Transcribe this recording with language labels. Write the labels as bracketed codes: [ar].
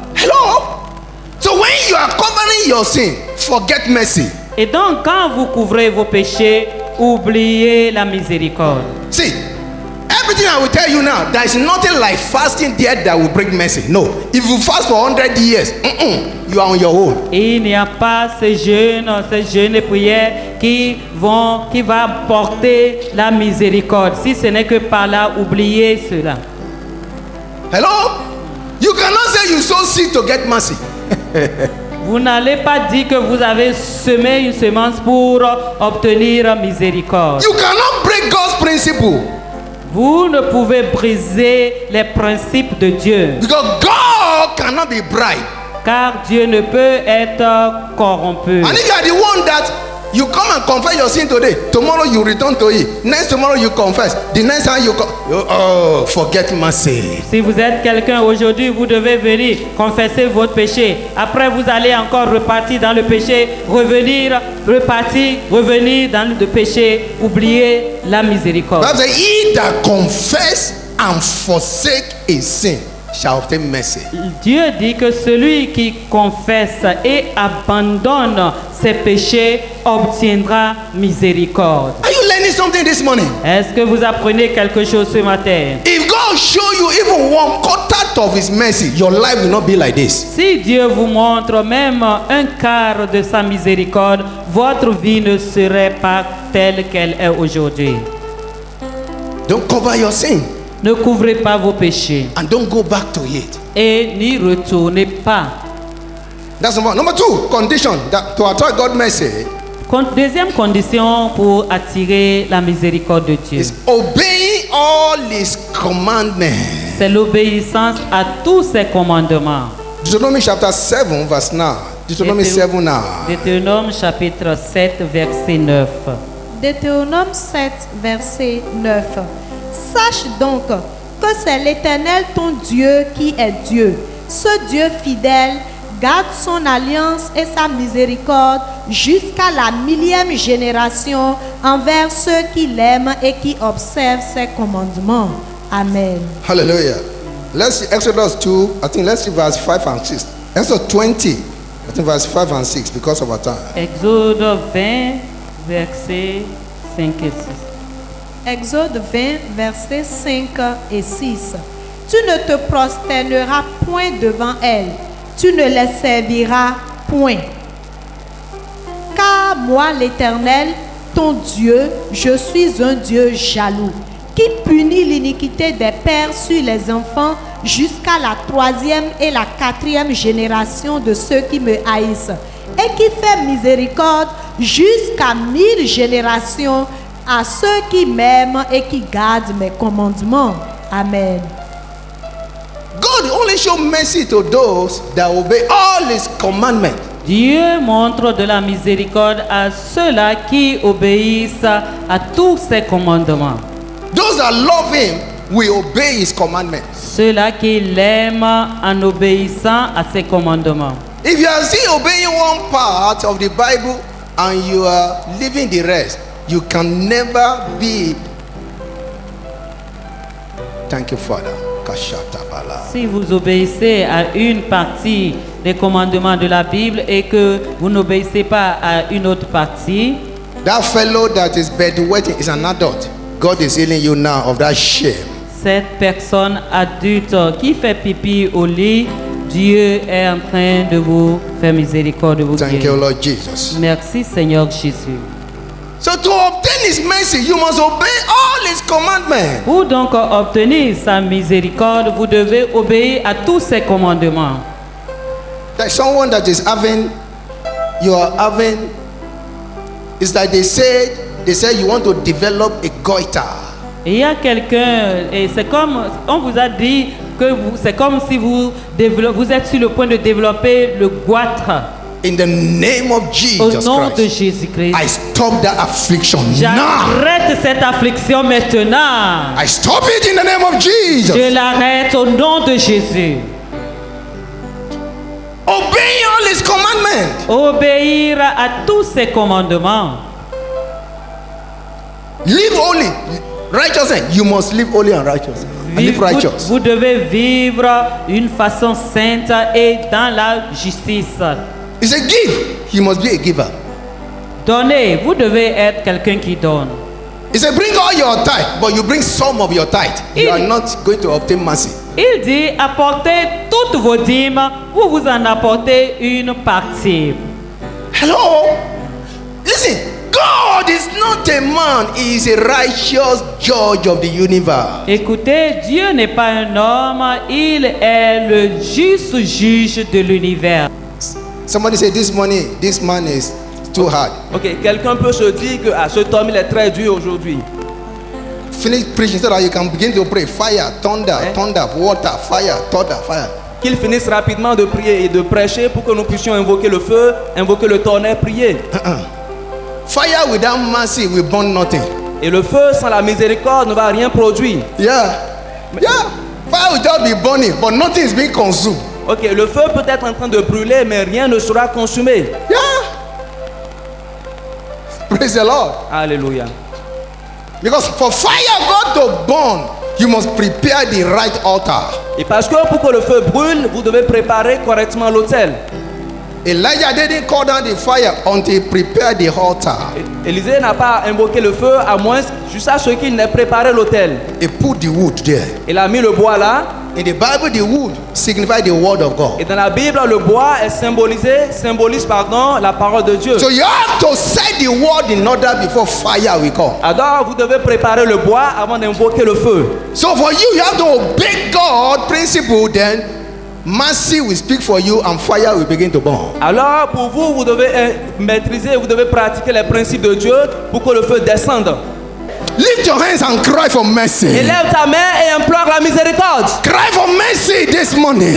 [en] Hello? So when you are covering your sin, forget mercy. [fr] Et donc quand vous couvrez vos péchés, oubliez la miséricorde. [en] See, everything I will tell you now, there is nothing like fasting there that will bring mercy. No. If you fast for 100 years, you are on your own. [fr] Et il n'y a pas ces jeûnes et prières qui va porter la miséricorde. Si ce n'est que par là, oubliez cela. [en] Hello? You cannot say you sow seed to get mercy. [fr] Vous n'allez pas dire que vous avez semé une semence pour obtenir miséricorde. [en] You cannot break God's principle. [fr] Vous ne pouvez briser les principes de Dieu. [en] Because God cannot be bribed. [fr] car Dieu ne peut être corrompu. [en] And if you are the one that you come and confess your sin today, tomorrow you return to it, next tomorrow you confess, the next time you forget mercy. [fr] Si vous êtes quelqu'un aujourd'hui, vous devez venir confesser votre péché. Après, vous allez encore repartir dans le péché, revenir, repartir, revenir dans le péché, oublier la miséricorde. [en] Bible says, he that confess and forsake his sin shall obtain mercy. [fr] Dieu dit que celui qui confesse et abandonne ses péchés obtiendra miséricorde. [en] Are you learning something this morning? [fr] Est-ce que vous apprenez quelque chose ce matin? [en] If God show you even 1/4 of his mercy, your life will not be like this. [fr] Si Dieu vous montre même un quart de sa miséricorde, votre vie ne serait pas telle qu'elle est aujourd'hui. [en] Don't cover your sin [fr] Ne couvrez pas vos péchés [en] and don't go back to it. [fr] et n'y retournez pas. [en] That's number one. Number two, condition that to attract God's mercy [fr] Deuxième condition pour attirer la miséricorde de Dieu, [en] is obeying all his commandments. [fr] c'est l'obéissance à tous ses commandements. [en] Deuteronomy chapter 7 verse 9. Deuteronomy 7 9. [fr] Deutéronome chapitre 7 verset 9. Deutéronome 7, verset 9. Sache donc que c'est l'Éternel ton Dieu qui est Dieu. Ce Dieu fidèle garde son alliance et sa miséricorde jusqu'à la 1000e génération envers ceux qui l'aiment et qui observent ses commandements. Amen. [en] Hallelujah. Let's see Exodus 2. I think let's see verse 5 and 6. Exodus 20. I think verse 5 and 6 because of our time. [fr] Exode 20 verset 5 et 6. Exode 20, versets 5 et 6. Tu ne te prosterneras point devant elles, tu ne les serviras point. Car moi, l'Éternel, ton Dieu, je suis un Dieu jaloux, qui punit l'iniquité des pères sur les enfants jusqu'à la 3e et la 4e génération de ceux qui me haïssent, et qui fait miséricorde jusqu'à 1000 générations à ceux qui m'aiment et qui gardent mes commandements. Amen. [en] God only show mercy to those that obey all his commandments. [fr] Dieu montre de la miséricorde à ceux-là qui obéissent à tous ses commandements. [en] Those that love him will obey his commandments. [fr] Ceux-là qui l'aiment en obéissant à ses commandements. [en] If you are still obeying one part of the Bible and you are leaving the rest, you can never be. Thank you, Father. Kashatabala. [fr] Si vous obéissez à une partie des commandements de la Bible et que vous n'obéissez pas à une autre partie, [en] That fellow that is bedwetting is an adult. God is healing you now of that shame. [fr] cette personne adulte qui fait pipi au lit, Dieu est en train de vous faire miséricorde, de vous [en] Thank you, [fr] guérir. [en] Lord Jesus. [fr] Merci Seigneur Jésus. [en] So to obtain his mercy, you must obey all his commandments. [fr] Pour donc obtenir sa miséricorde, vous devez obéir à tous ses commandements. [en] There's someone that is having, you are having, it's like they say you want to develop a goiter. [fr] Et il y a quelqu'un, et c'est comme, on vous a dit que c'est comme si vous êtes sur le point de développer le goitre. [en] In the name of [fr] Au [en] Jesus [fr] nom de [en] Christ, [fr] Jésus-Christ, [en] I stop that affliction now. [fr] j'arrête cette affliction maintenant. [en] I stop it in the name of Jesus. [fr] Je l'arrête au nom de Jésus. [en] Obeying all his commandments. [fr] Obéir à tous ses commandements. [en] Live holy. Righteousness. You must live holy and righteous. And live righteous. [fr] Vous devez vivre d'une façon sainte et dans la justice. [en] It's a gift. You must be a giver. [fr] Donnez, vous devez être quelqu'un qui donne. [en] He said, bring all your tithe, but you bring some of your tithe. You are not going to obtain mercy. [fr] Il dit, apportez toutes vos dîmes, vous vous en apportez une partie. [en] Hello? Listen, God is not a man, he is a righteous judge of the universe. [fr] Écoutez, Dieu n'est pas un homme, il est le juste juge de l'univers. [en] Somebody said this man is too hard. [fr] Ok, quelqu'un peut se dire que cet homme il est très dur aujourd'hui. [en] Finish preaching so that you can begin to pray. Fire, thunder, thunder, water, fire, thunder, fire. [fr] qu'ils finissent rapidement de prier et de prêcher pour que nous puissions invoquer le feu, invoquer le tonnerre, prier. [en] Fire without mercy will burn nothing. [fr] Et le feu sans la miséricorde ne va rien produire. [en] Yeah. Fire will just be burning, but nothing is being consumed. [fr] Ok, le feu peut être en train de brûler, mais rien ne sera consumé. [en] Yeah. Praise the Lord. [fr] Alléluia. [en] Because for fire God to burn, you must prepare the right altar. [fr] Et parce que pour que le feu brûle, vous devez préparer correctement l'autel. [en] Elijah didn't call down the fire until he prepared the altar. [fr] Élisée n'a pas invoqué le feu à moins jusqu'à ce qu'il n'ait préparé l'autel. [en] He put the wood there. [fr] Il a mis le bois là. [en] In the Bible, the wood signifies the word of God. [fr] Et dans la Bible, le bois est symbolise la parole de Dieu. [en] So you have to set the word in order before fire will come. [fr] Alors vous devez préparer le bois avant d'invoquer le feu. [en] So for you, you have to obey God principle, then mercy will speak for you and fire will begin to burn. [fr] Alors pour vous, vous devez maîtriser, vous devez pratiquer les principes de Dieu pour que le feu descende. [en] Lift your hands and cry for mercy. [fr] Élève ta main et implore la miséricorde. [en] Cry for mercy this morning.